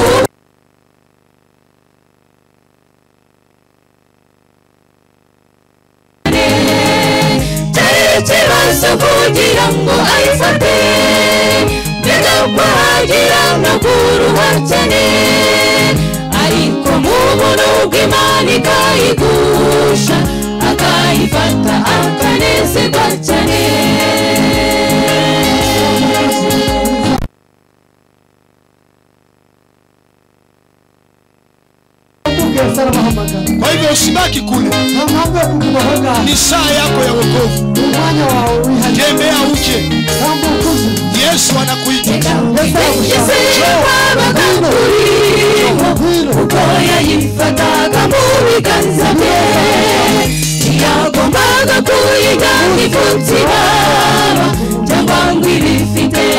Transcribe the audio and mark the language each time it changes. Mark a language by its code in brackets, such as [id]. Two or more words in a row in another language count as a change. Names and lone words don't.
[rw] ikibazo kugira ngo ayifate, mbega uko hagira no kuruha cyane, ariko mu buntu bw'Imana ikayigusha, akayifata akanezerwa cyane. [sw] Kwa hivyo usibaki kule. Ni saa yako ya wokovu. Tembea uje. Yesu anakuita. [rw] Uko yayifataga mu biganza bye, ntiyagombaga kuyijyana ifutse ibaba, cyangwa ngo ibifite